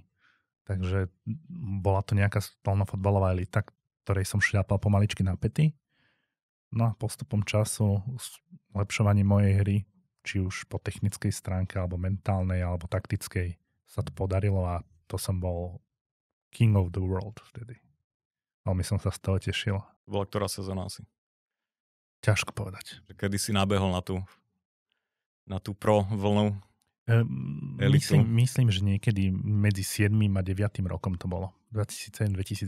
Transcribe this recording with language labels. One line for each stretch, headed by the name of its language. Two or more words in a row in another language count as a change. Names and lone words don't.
Slovak: Takže bola to nejaká stolnofotbalová elita, ktorej som šľapal pomaličky na pety. No a postupom času, zlepšovaním mojej hry, či už po technickej stránke, alebo mentálnej, alebo taktickej, sa to podarilo a to som bol
English: king of the world
Slovak: vtedy. Veľmi som sa z toho tešil. Bola ktorá sezóna asi? Ťažko povedať. Kedy si nabehol na tú pro vlnu? Myslím, že niekedy medzi 7. a 9. rokom to bolo. 2007-2009.